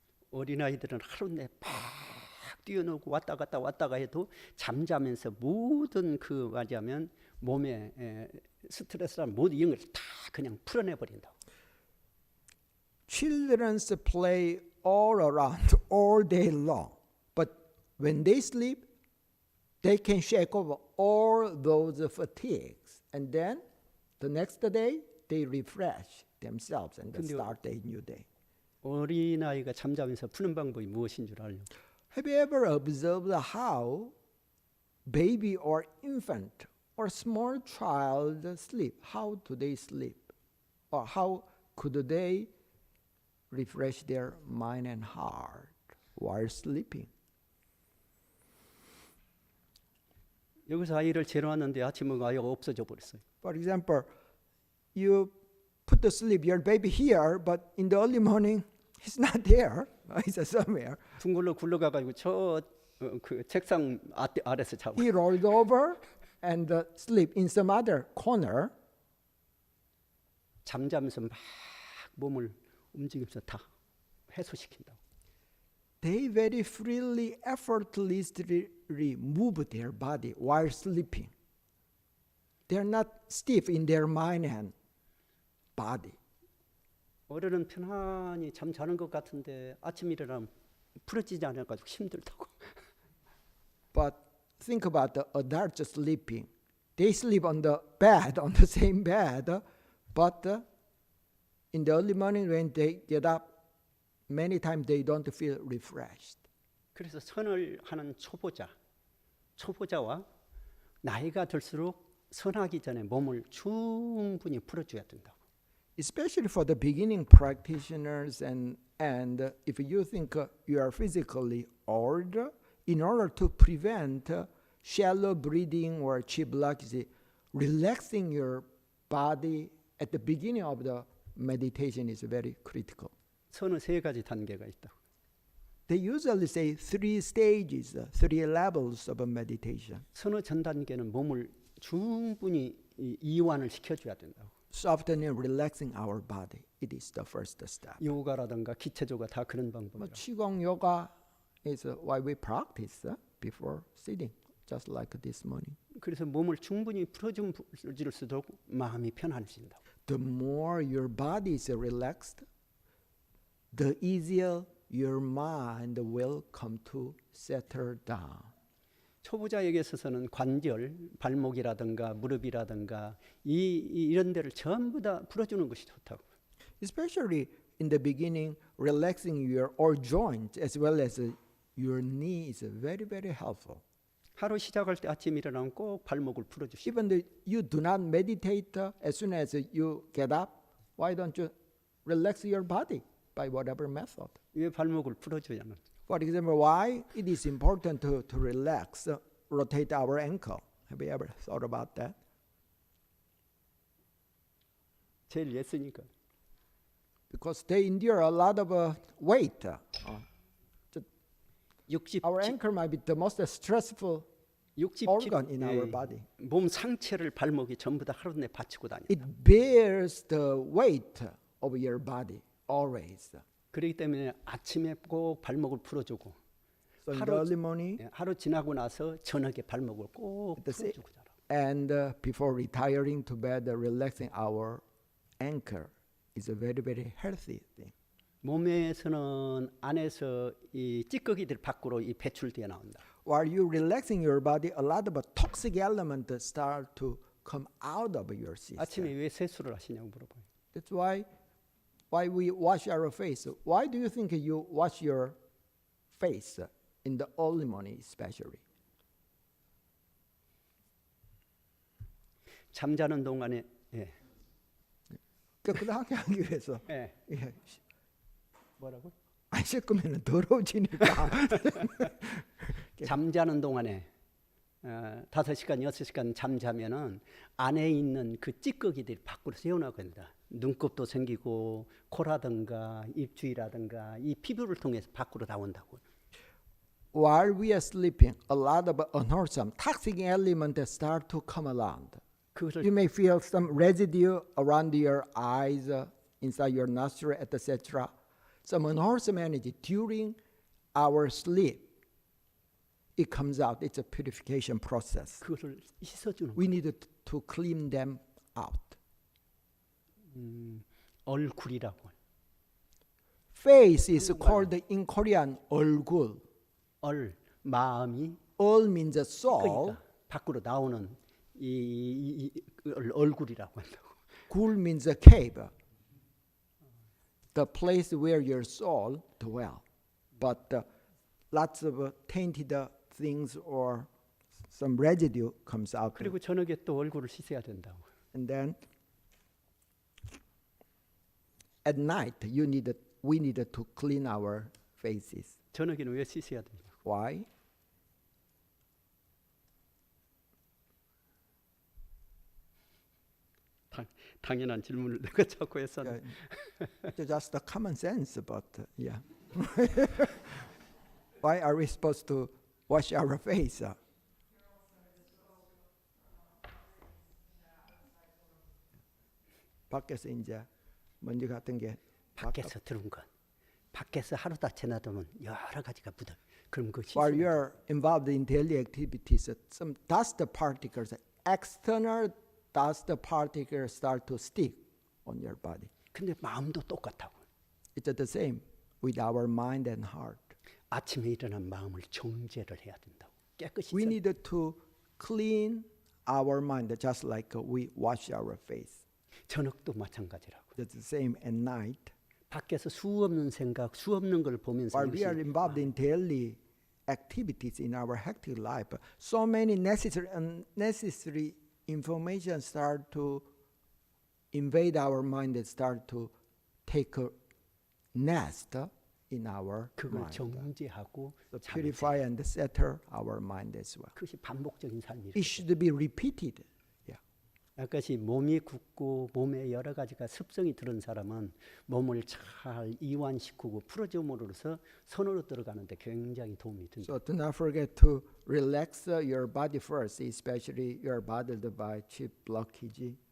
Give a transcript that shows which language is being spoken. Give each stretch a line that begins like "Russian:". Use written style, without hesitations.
Korean: 어린아이들은 하루 내내 막 뛰어놀고 왔다 갔다 해도 잠자면서 모든 그 말하자면 몸에 스트레스랑 모든 이런 걸 다 그냥 풀어내 버린다고.
English: Children play all around all day long, but when they sleep, they can shake off all those fatigues, and then the next day they refresh themselves and then
Korean: 근데
English: start a new day.
Korean: 어린아이가 잠자면서 푸는 방법이 무엇인 줄 알려고?
English: Have you ever observed how baby or infant or small child sleep? How do they sleep? Or how could they refresh their mind and heart while sleeping?
Korean: 여기서 아이를 재워놨는데 아침에 아이가 없어져 버렸어요.
English: For example, you put to sleep your baby here, but in the early morning, he's not there. He's somewhere.
Korean: 둥글러 굴러가가지고 그 책상 아래서 자고.
English: He rolled over and sleep in some other corner.
Korean: 잠자면서 막 몸을 움직이면서 다 해소시킨다고.
English: They very freely, effortlessly move their body while sleeping. They're not stiff in their mind and body.
Korean: 어른은 편안히 잠 자는 것 같은데 아침 일어나면 풀어지지 않아가지고 힘들다고.
English: But think about the adults sleeping. They sleep on the bed, on the same bed, but in the early morning when they get up, many times they don't feel refreshed.
Korean: 그래서 선을 하는 초보자와 나이가 들수록 선하기 전에 몸을 충분히 풀어줘야 된다고.
English: Especially for the beginning practitioners and if you think you are physically old, in order to prevent shallow breathing or chi blockage, relaxing your body at the beginning of the meditation is very critical.
Korean: 선은 세 가지 단계가 있다고.
English: They usually say 3 stages, 3 levels of a meditation. 선의 전 단계는 몸을 충분히 이완을 시켜줘야 된다고. Softening, relaxing our body. It is the first step.
Korean: 요가라든가 기체조가 다 그런 방법이라고.
English: Qigong yoga is why we practice before sitting, just like this morning.
Korean: 그래서 몸을 충분히 풀어줄수록 마음이 편안해진다.
English: The more your body is relaxed, the easier your mind will come to settle down.
Korean: 초보자에게 있어서는 관절, 발목이라든가 무릎이라든가 이런 데를 전부 다 풀어주는 것이 좋다고.
English: Especially in the beginning, relaxing your all joints as well as your knee is very, very helpful.
Korean: 하루 시작할 때 아침 일어나면 꼭 발목을 풀어주시고.
English: Even though you do not meditate, as soon as you get up, why don't you relax your body by whatever method?
Korean: 왜 발목을 풀어줘야만?
English: For example, why it is important to relax, rotate our ankle. Have you ever thought about that?
Korean: 제일 예스니까.
English: Because they endure a lot of weight. 60, Our ankle might be the most stressful 60 organ in our body.
Korean: 몸 상체를 발목이 전부 다 하루 내 받치고 다닌다.
English: It bears the weight of your body always.
Korean: 그렇기 때문에 아침에 꼭 발목을 풀어주고
English: So in the early morning
Korean: 하루 지나고 나서 저녁에 발목을 꼭 풀어주고 자라.
English: and before retiring to bed, relaxing our ankle is a very, very healthy thing.
Korean: 몸에서는 안에서 이 찌꺼기들 밖으로 이 배출되어 나온다.
English: While you relaxing your body, a lot of toxic elements start to come out of your system.
Korean: 아침에 왜 세수를 하시냐고 물어봐요.
English: That's why we wash our face. Why do you think you wash your face in the early morning especially?
Korean: 잠자는 동안에 깨끗하게 하기 위해서. 예. 예. 뭐라고? 안 씻으면 더러워지니까. 잠자는 동안에 5시간, 6시간 잠자면은 안에 있는 그 찌꺼기들이 밖으로 새어나간다. 눈곱도 생기고 코라든가 입주위라든가 이 피부를 통해서 밖으로 나온다고.
English: While we are sleeping, a lot of unwholesome, toxic elements start to come around.
Korean: 그것을
English: You may feel some residue around your eyes, inside your nostril, etc. Some unwholesome energy during our sleep. It comes out. It's a purification process.
Korean: 그것을 씻어주는
English: We need to clean them out.
Korean: 얼굴이라고.
English: Face is called in Korean 얼굴.
Korean: 마음이
English: 얼 means soul.
Korean: 그러니까 밖으로 나오는 이 얼굴이라고 한다고.
English: 굴 means a cave. The place where your soul dwell. But lots of tainted things or some residue comes out.
Korean: 그리고 저녁에 또 얼굴을 씻어야 된다고.
English: And then at night we need to clean our faces.
Korean: 저녁에는 왜 씻어야 되냐고.
English: Why?
Korean: 당연한 질문을 내가 자꾸 했었는데.
English: It's just a common sense, but yeah. Why are we supposed to wash our face?
Korean: 밖에서 이제 먼지 같은 게 밖에서 들어온 것. 밖에서 하루 다 지나두면 여러 가지가 묻어. 그럼 그
English: while
Korean: 씻으면
English: you're involved in daily activities, some dust particles, external dust particles start to stick on your body.
Korean: 근데 마음도 똑같다고.
English: It's the same with our mind and heart.
Korean: 아침에 일어난 마음을 정제를 해야 된다고. 깨끗이
English: We
Korean: 써.
English: need to clean our mind just like we wash our face.
Korean: 저녁도 마찬가지라고.
English: It's the same at night.
Korean: 밖에서 수없는 생각, 수없는 걸 보면서
English: While we are involved in daily activities in our hectic life, so many necessary and unnecessary information start to invade our mind and start to take a nest in our
Korean: 그걸
English: mind.
Korean: 정제하고
English: So
Korean: 잠을
English: purify and settle our mind as well.
Korean: 그것이 반복적인 삶이에요.
English: It should be repeated.
Korean: 아까시 몸이 굳고 몸에 여러 가지가 습성이 들은 사람은 몸을 잘 이완시키고 풀어줌으로써 선으로 들어가는데 굉장히 도움이 된다.
English: So do not forget to relax your body first, especially your bothered by chip blockage.